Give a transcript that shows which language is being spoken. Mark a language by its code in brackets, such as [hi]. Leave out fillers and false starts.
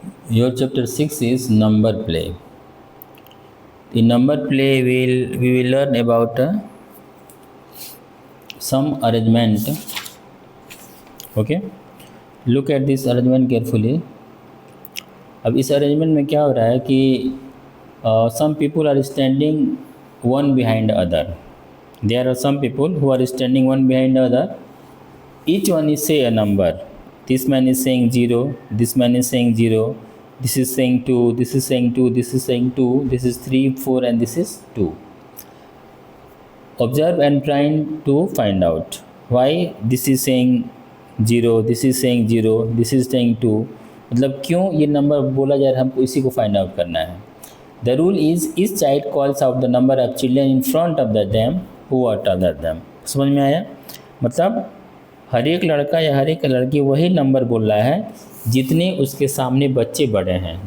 [en] Your chapter 6 is number play. In number play, we will learn about some arrangement. Okay, look at this arrangement carefully. [hi] अब इस arrangement में क्या हो रहा है कि [en] some people are standing one behind other. There are some people who are standing one behind the other. Each one is say a number. This man is saying 0, this man is saying 0, this is saying 2, this is saying 2, this is saying 2, this is 3, 4 and this is 2. Observe and trying to find out why this is saying 0, this is saying 0, this is saying 2. [hi] मतलब क्यों ये number बोला जा रहा है, हमको इसी को फाइंड आउट करना है. [en] The rule is each child calls out the number of children in front of the them who are taller them. [hi] समझ में आया? मतलब हर एक लड़का या हर एक लड़की वही नंबर बोल रहा है जितने उसके सामने बच्चे बड़े हैं.